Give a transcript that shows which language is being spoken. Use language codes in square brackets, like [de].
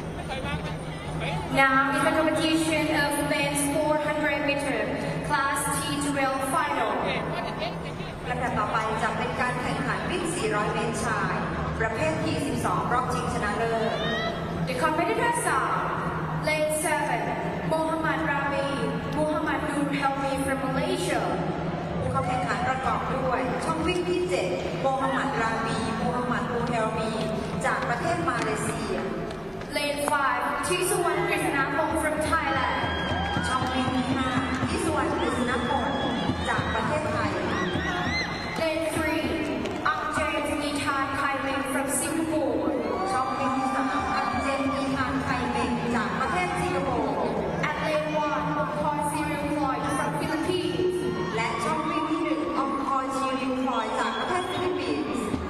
[en] Now is the competition of men's 400 meter class T12 final. [th] ลำดับต่อไปจะเป็นการแข่งขันวิ่ง 400 เมตรชาย ประเภท T12 รอบชิงชนะเลิศ [en] The competitors are Lane 7 Muhammad Rabi Muhammad Nur Helmi from Malaysia. [th] ผู้เข้าแข่งขันประกอบด้วยช่องวิ่งที่ 7 โมฮัมหมัด ราบี โมฮัมหมัด อูเฮลมี จากประเทศมาเลเซีย [en] Lane 5 Tisuwan Krishnapong from Thailand. [th] ช่องวิ่งที่ 5 ที่สุวรรณกฤษณพลจากประเทศไทย [en] Lane 3 Angjae Nitan Kai Meng from Singapore. [th] ช่องวิ่งที่ 3 อันเจนอีฮานไคเมงจากประเทศสิงคโปร์ [en] At Lane 1 Mokor Cyril Floyd from Philippines. [th] และช่องวิ่งที่ 1 องคอยชิริวพลอยจากประเทศฟิลิปปินส์